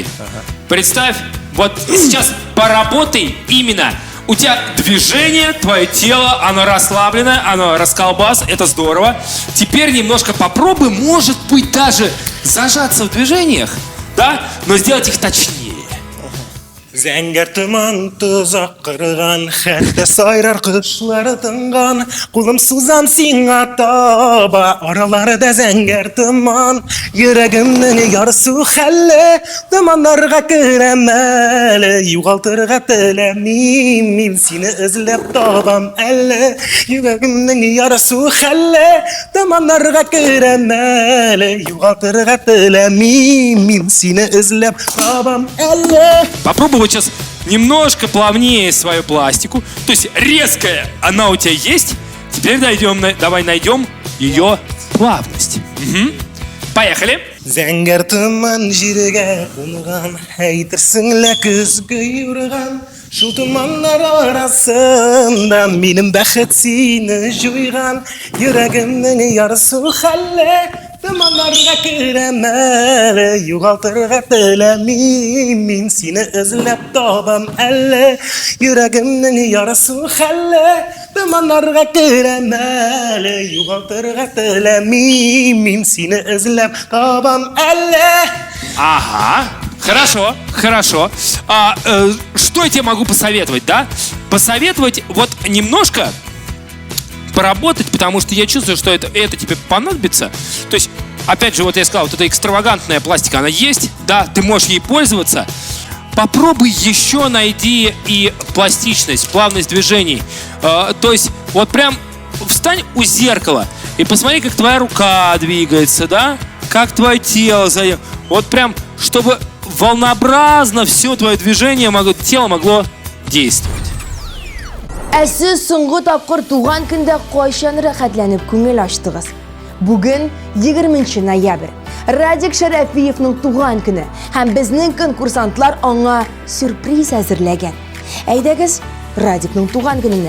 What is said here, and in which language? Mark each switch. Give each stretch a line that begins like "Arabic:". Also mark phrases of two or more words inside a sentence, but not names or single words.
Russian: Представь, вот сейчас поработай именно. У тебя движение, твое тело, оно расслабленное, оно расколбас, это здорово. Теперь немножко попробуй, может быть, даже зажаться в движениях, да, но сделать их точнее.
Tatar: Зәңгәр тыман тозак кырган, хәтта сайрар кышлары тынган, кулым сузам сиңа таба, араларда зәңгәр тыман, йөрәгемнең ярсу хәле, тыманнарга керәм әле, югалтырга теләмим мин, сине эзләп табам әле, йөрәгемнең ярсу хәле, тыманнарга керәм әле, югалтырга теләмим мин, сине эзләп табам әле.
Russian: Попробуй сейчас немножко плавнее свою пластику. То есть резкая она у тебя есть. Теперь давай найдем ее плавность. Поехали.
Tatar: Зәңгәр тыман җиргә кунган, әйтерсең лә көзгә юрган. Шул тыманнар арасында минем бәхет сине җуйган. Йөрәгемнең ярсу хәле, тыманнарга керәм әле, югалтырга теләмим мин, сине эзләп табам әле. Йөрәгемнең ярсу хәле, тыманнарга керәм әле, югалтырга теләмим мин, сине эзләп табам әле.
Russian: Ага, хорошо. Что я тебе могу посоветовать, да? Посоветовать вот немножко поработать, потому что я чувствую, что это тебе понадобится. То есть, опять же, вот я сказал, вот эта экстравагантная пластика, она есть, да, ты можешь ей пользоваться. Попробуй еще найди и пластичность, плавность движений. То есть, вот прям встань у зеркала и посмотри, как твоя рука двигается, да? Как твое тело зайдет. Вот прям, чтобы волнообразно все твое движение, тело могло действовать.
Tatar: Сез соңгы тапкыр туган көндә кайчан рәхәтләнеп күңел ачтыгыз? Бүген 20 ноябрь. Радик Шәрәфиевның туган көне һәм безнең конкурсантлар аңа сюрприз әзерләгән. Әйдәгез, Радикның туган көненә.